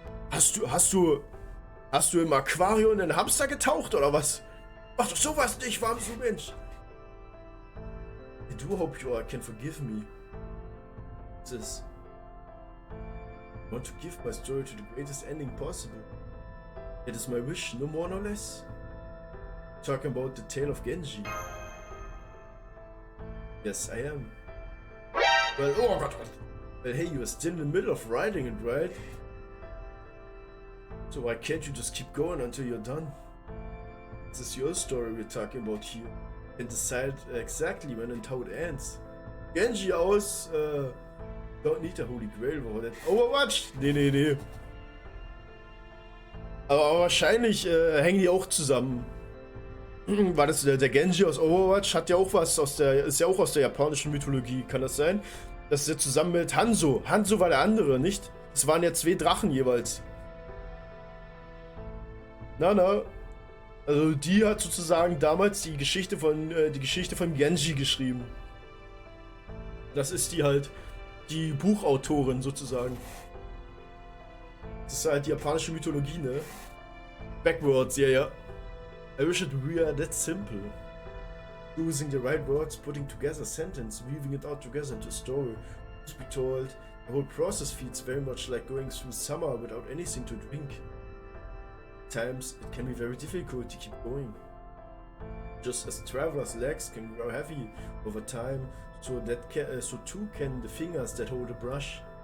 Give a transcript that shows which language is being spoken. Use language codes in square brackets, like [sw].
[de] Hast du im Aquarium einen Hamster getaucht oder was? Mach doch sowas nicht, warum so Mensch? [en] I do hope you all can forgive me. This. I want to give my story to the greatest ending possible. It is my wish, no more no less. Talking about the tale of Genji. Yes, I am. Well, oh God. Well, hey, you are still in the middle of writing it, right? So why can't you just keep going until you're done? This is your story we're talking about here. You can decide exactly when and how it ends. [de] Genji aus, [en] don't need a Holy Grail War. [de] Overwatch? Nee. Aber wahrscheinlich hängen die auch zusammen. War das der Genji aus Overwatch? Hat ja auch was ist ja auch aus der japanischen Mythologie, kann das sein? Das ist ja zusammen mit Hanzo. Hanzo war der andere, nicht? Es waren ja 2 Drachen jeweils. Na. Also die hat sozusagen damals die Geschichte von Genji geschrieben. Das ist die halt, die Buchautorin sozusagen. Das ist halt die japanische Mythologie, ne? [en] Backwards, ja. I wish it were that simple. Using the right words, putting together a sentence, weaving it out together into a story. To be told, the whole process feels very much like going through summer without anything to drink. At times, it can be very difficult to keep going. Just as travelers' legs can grow heavy over time, so too can the fingers that hold a brush.